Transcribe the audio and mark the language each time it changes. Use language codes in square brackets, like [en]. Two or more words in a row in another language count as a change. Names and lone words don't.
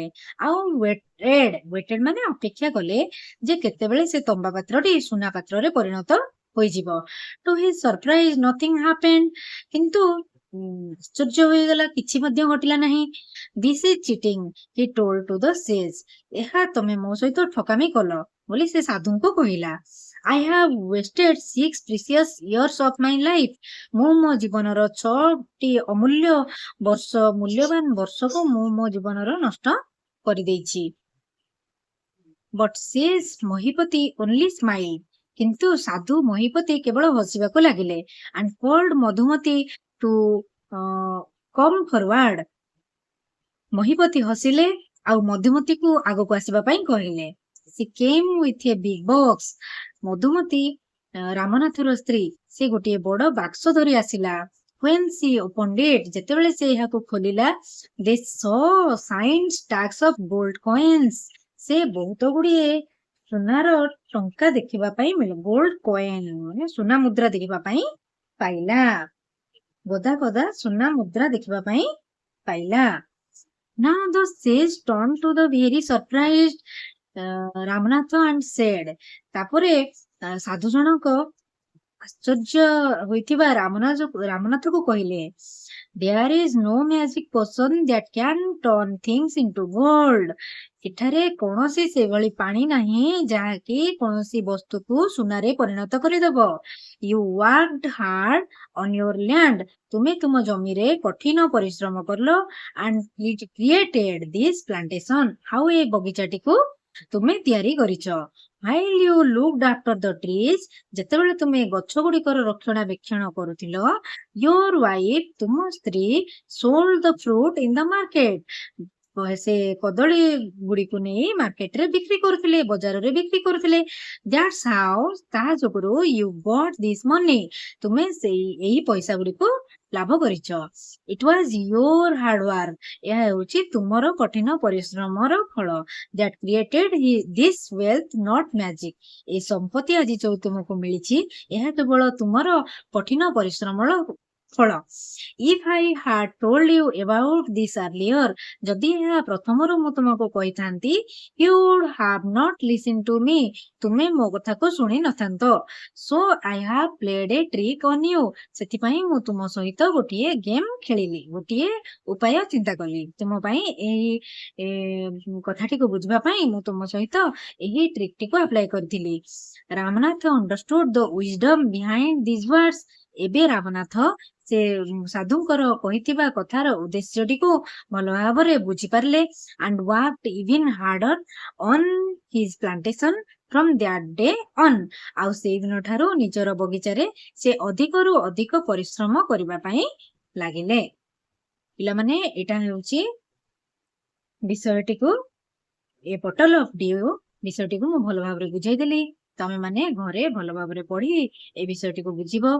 [or] ଆଉ ୱେଟେଡ ମାନେ ଅପେକ୍ଷା କଲେ ଯେ କେତେବେଳେ ସେ ତମ୍ବା ପାତ୍ରଟି ସୁନା ପାତ୍ରରେ ପରିଣତ ହୋଇଯିବ। [en] To his surprise nothing happened [or] କିନ୍ତୁ ଆଶ୍ଚର୍ଯ୍ୟ ହୋଇଗଲା, କିଛି ମଧ୍ୟ ଘଟିଲା ନାହିଁ। [en] This is cheating he told to the sage [or] ଏହା ତମେ ମୋ ସହିତ ଠକାମି କଲ ବୋଲି ସେ ସାଧୁଙ୍କୁ କହିଲା। [en] I have wasted 6 precious years of my life। [or] ମୁଁ ମୋ ଜୀବନର 6ଟି ଅମୂଲ୍ୟ ବର୍ଷ ମୂଲ୍ୟବାନ ବର୍ଷକୁ ମୁଁ ମୋ ଜୀବନର ନଷ୍ଟ କରିଦେଇଛି। [en] But says ମହିପତି only smiled। [or] କିନ୍ତୁ ସାଧୁ ମହିପତି କେବଳ ହସିବାକୁ ଲାଗିଲେ। [en] And called ମଧୁମତି to come forward। [or] ମହିପତି ହସିଲେ ଆଉ ମଧୁମତିକୁ ଆଗକୁ ଆସିବା ପାଇଁ କହିଲେ। [en] She came with a big box। [or] ମଧୁମତି ରାମନାଥର ସ୍ତ୍ରୀ, ସେ ଗୋଟିଏ ବଡ ବାକ୍ସ ଧରି ଆସିଲା। [en] When she opened it [or] ଯେତେବେଳେ ସେ ଏହାକୁ ଖୋଲିଲା, [en] they saw shiny stacks of gold coins। [or] ସେ ବହୁତ ଗୁଡିଏ ସୁନାର ଟଙ୍କା ଦେଖିବା ପାଇଁ ଗୋଲ୍ଡ କଏନ ମାନେ ସୁନା ମୁଦ୍ରା ଦେଖିବା ପାଇଁ ପାଇଲା। ଗଦା ଗଦା ସୁନା ମୁଦ୍ରା ଦେଖିବା ପାଇଁ ପାଇଲା। [en] Now the sage turned to the very surprised ରାମନାଥ and said। [or] ତାପରେ ସାଧୁ ଜଣକ ଆଶ୍ଚର୍ଯ୍ୟ ହୋଇଥିବା ରାମନାଥକୁ କହିଲେ, [en] There is no magic potion that can turn things into gold। [or] ଏଠାରେ କୌଣସି ସେଭଳି ପାଣି ନାହିଁ ଯାହାକି କୌଣସି ବସ୍ତୁକୁ ସୁନାରେ ପରିଣତ କରିଦେବ। [en] You worked hard on your land। [or] ତୁମେ ତୁମ ଜମିରେ କଠିନ ପରିଶ୍ରମ କଲ [en] and created this plantation। [or] ଆଉ ଏ ବଗିଚାଟିକୁ ତୁମେ ତିଆରି କରିଛ। [en] While you looked after the trees [or] ଯେତେବେଳେ ତୁମେ ଗଛ ଗୁଡିକର ରକ୍ଷଣାବେକ୍ଷଣ କରୁଥିଲ, [en] your wife [or] ତୁମ ସ୍ତ୍ରୀ [en] sold the fruit in the market। [or] ସେ କଦଳୀ ଗୁଡିକୁ ନେଇ ମାର୍କେଟରେ ବିକ୍ରି କରୁଥିଲେ, ବଜାରରେ ବିକ୍ରି କରୁଥିଲେ। [en] That's how [or] ତାହା ଯୋଗୁରୁ [en] you got this money। [or] ତୁମେ ଏହି ପଇସା ଗୁଡିକୁ ଲାଭ କରିଛ। [en] It was your hard work। [or] ଏହା ହେଉଛି ତୁମର କଠିନ ପରିଶ୍ରମର ଫଳ। [en] That created this wealth, not magic। [or] এই ସମ୍ପତ୍ତି ଆଜି ଯୋଉ ତୁମକୁ ମିଳିଛି ଏହା କେବଳ ତୁମର କଠିନ ପରିଶ୍ରମର ଫଳ। [en] If I had told you about this earlier [or] ଯଦି ଏହା ପ୍ରଥମରୁ ମୁଁ ତୁମକୁ କହିଥାନ୍ତି, [en] you would have not listened to me। [or] ତୁମେ ମୋ କଥାକୁ ଶୁଣି ନଥାନ୍ତ। [en] So I have played a trick on you। [or] ସେଥିପାଇଁ ମୁଁ ତୁମ ସହିତ ଗୋଟିଏ ଗେମ୍ ଖେଳିଲି, ଗୋଟିଏ ଉପାୟ ଚିନ୍ତା କଲି। ତୁମ ପାଇଁ ଏହି କଥାଟିକୁ ବୁଝିବା ପାଇଁ ମୁଁ ତୁମ ସହିତ ଏହି ଟ୍ରିକଟିକୁ ଆପ୍ଲାଏ କରିଥିଲି। [en] ରାମନାଥ understood the wisdom behind these words। [or] ଏବେ ରାମନାଥ ସେ ସାଧୁଙ୍କର କହିଥିବା କଥାର ଉଦ୍ଦେଶ୍ୟଟିକୁ ଭଲ ଭାବରେ ବୁଝିପାରିଲେ। [en] and worked even harder on his plantation from that day on। [or] ଆଉ ସେଇଦିନ ଠାରୁ ନିଜର ବଗିଚାରେ ସେ ଅଧିକରୁ ଅଧିକ ପରିଶ୍ରମ କରିବା ପାଇଁ ଲାଗିଲେ। ପିଲାମାନେ ଏଇଟା ହେଉଛି ବିଷୟଟିକୁ ଏ ବଟଲ ଅଫ ଡିଉ ବିଷୟଟିକୁ ମୁଁ ଭଲ ଭାବରେ ବୁଝେଇଦେଲି। ତମେ ମାନେ ଘରେ ଭଲ ଭାବରେ ପଢି ଏ ବିଷୟଟିକୁ ବୁଝିବ।